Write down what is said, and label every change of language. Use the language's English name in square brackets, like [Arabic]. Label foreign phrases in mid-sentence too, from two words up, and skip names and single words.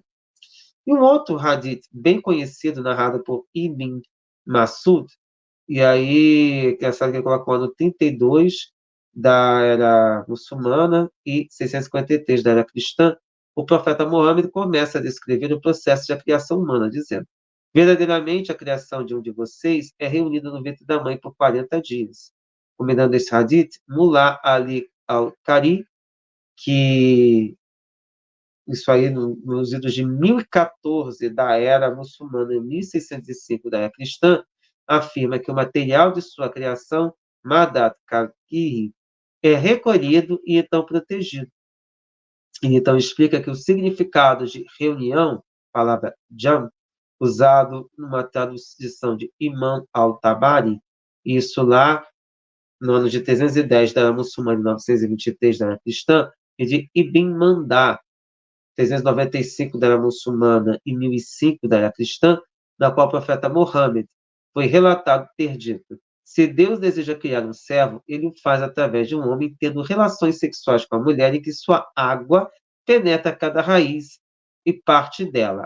[Portuguese] E um outro hadith bem conhecido, narrado por Ibn Masud, e aí, que é essa que coloca o ano 32 da era muçulmana e 653 da era cristã, o profeta Mohammed começa a descrever o processo de criação humana, dizendo: verdadeiramente, a criação de um de vocês é reunida no ventre da mãe por 40 dias. Combinando esse hadith, Mullah Ali al-Qari, que isso aí nos idos de 1014 da era muçulmana e 1605 da era cristã, afirma que o material de sua criação, [Arabic] مادة خلقه, [Portuguese] é recolhido e então protegido. E então explica que o significado de reunião, palavra jam, usado numa tradução de Imam al-Tabari, isso lá no ano de 310 da era muçulmana e 923 da era cristã, e de Ibn Mandá, 395 da era muçulmana e 1005 da era cristã, na qual o profeta Mohammed foi relatado ter dito: se Deus deseja criar um servo, ele o faz através de um homem tendo relações sexuais com a mulher em que sua água penetra cada raiz e parte dela.